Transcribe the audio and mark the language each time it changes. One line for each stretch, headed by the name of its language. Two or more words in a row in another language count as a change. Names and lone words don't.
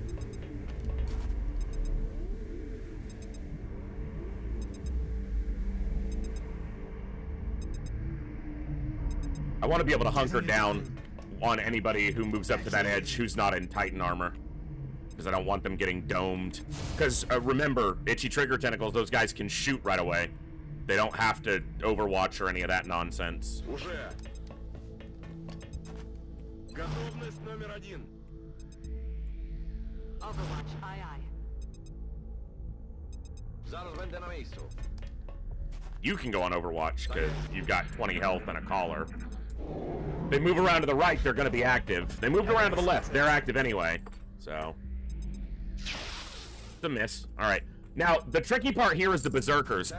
English: I want to be able to hunker down on anybody who moves up to that edge who's not in Titan armor. Because I don't want them getting domed. Because remember, itchy trigger tentacles, those guys can shoot right away. They don't have to overwatch or any of that nonsense.
Russian: Уже. Готовность номер 1.
English: Overwatch, aye aye.
Polish: Зараз będę na miejscu.
English: You can go on Overwatch, because you've got 20 health and a collar. They move around to the right, they're going to be active. They moved around to the left, they're active anyway. So... It's a miss. Alright. Now, the tricky part here is the Berserkers.